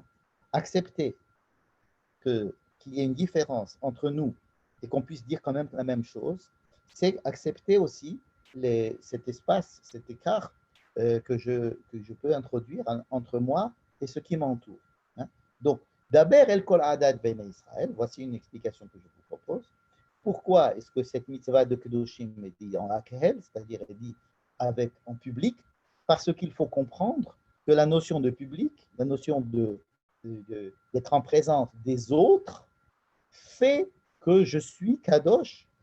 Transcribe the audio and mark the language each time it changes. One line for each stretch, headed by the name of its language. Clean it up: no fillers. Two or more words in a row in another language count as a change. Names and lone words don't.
French: Accepter qu'il y ait une différence entre nous et qu'on puisse dire quand même la même chose, c'est accepter aussi cet espace, cet écart que je peux introduire entre moi et ce qui m'entoure. Hein. Donc,
Hebrew: Daber el kol adat ben Israël,
French: voici une explication que je vous propose. Pourquoi est-ce que cette mitzvah de Kedoshim est dit en Akhel, c'est-à-dire est dit en public? Parce qu'il faut comprendre que la notion de public, la notion d'être en présence des autres, fait que je suis Kadosh.